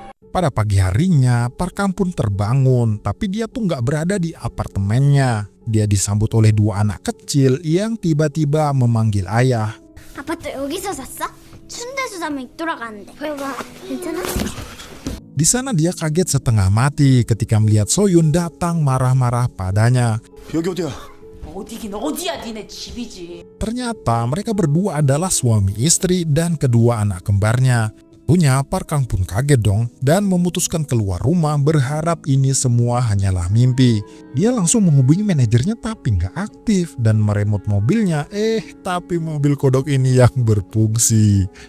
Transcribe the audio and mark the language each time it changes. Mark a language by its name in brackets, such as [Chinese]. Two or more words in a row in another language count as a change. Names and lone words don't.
[Indonesian] Pada pagi harinya, Park Kang pun terbangun, tapi dia tuh nggak berada di apartemennya. Dia disambut oleh 2 anak kecil yang tiba-tiba memanggil ayah. [Korean] 아파트 여기서 샀어? 춘대수 사면 돌아가는데. 왜 봐? 괜찮아? [Indonesian] Di sana dia kaget setengah mati ketika melihat Soyun datang marah-marah padanya. [Korean] 여기 어디야? 어디긴 어디야 니네 집이지. [Indonesian] Ternyata mereka berdua adalah suami istri dan kedua anak kembarnya. Tentunya Park Kang pun kaget dong dan memutuskan keluar rumah berharap ini semua hanyalah mimpi. Dia langsung menghubungi manajernya tapi nggak aktif dan meremot mobilnya. Tapi mobil kodok ini yang berfungsi.